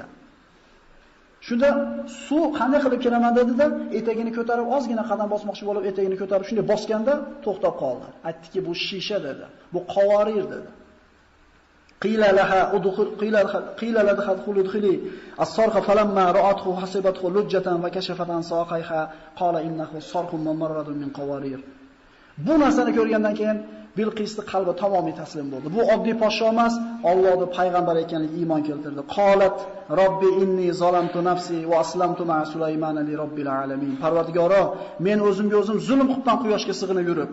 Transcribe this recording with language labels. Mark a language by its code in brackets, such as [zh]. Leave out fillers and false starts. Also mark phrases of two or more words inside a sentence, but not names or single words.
[uz] Shunda suv qanday qilib kiraman dedi-da, etagini ko'tarib ozgina qadam bosmoqchi bo'lib, etagini ko'tarib shunday bosganda to'xtab qoldi. Aytdiki, bu shisha dedi. Bu qavorir dedi. [ar] قيل لها ادخل قيل لها ادخلي الصرح فلما رأته حسبته لجة وكشفت عن ساقيها قال إنه صرح ممرد من قوارير. [uz] Bu narsani ko'rgandan keyin Bilqisning qalbi tamomiy taslim bo'ldi. Bu oddiy podsho emas, Allohning payg'ambari ekanligiga iymon keltirdi. [ar] قالت رب إني ظلمت نفسي وأسلمت مع سليمان لرب العالمين. [uz] Parvardigoro, men o'zimga o'zim zulm qilibman quyoshga sig'inib yurib.